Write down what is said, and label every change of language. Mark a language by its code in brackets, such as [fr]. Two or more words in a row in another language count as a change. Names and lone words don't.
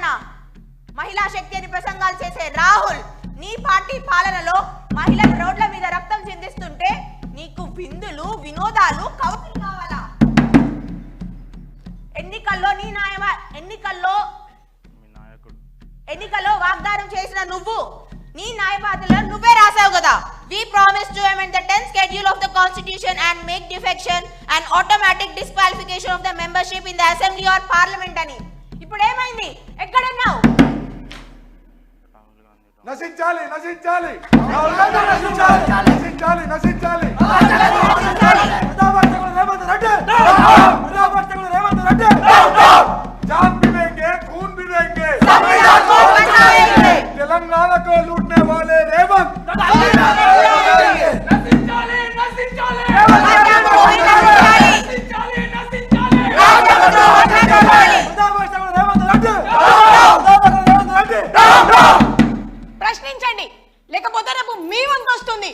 [te] మహిళా శక్తి అని ప్రసంగాలు చేసే రాహుల్, నీ పార్టీ పాలనలో మహిళలు రోడ్ల మీద రక్తం చిందిస్తుంటే నీకు విందులు, వినోదాలు, కౌతులు కావాలా? ఎన్నికల్లో వాగ్దానం చేసిన నువ్వు నీ న్యాయపాత్రలో నువ్వే రాసావు కదా, [en] we promise to amend the 10th schedule of the constitution and make defection an automatic disqualification of the membership in the assembly or parliament అని. [te] ఇప్పుడు ఏమైంది? ఎక్కడున్నావు? నశించాలి, నశించాలి, నశించాలి, నశించాలి, నశించాలి. [hi] जान भी देंगे, खून भी देंगे, तेलंगाना को लूटने वाले रेवंत [te] ప్రశ్నించండి, లేకపోతే రేపు మీ వంతు వస్తుంది.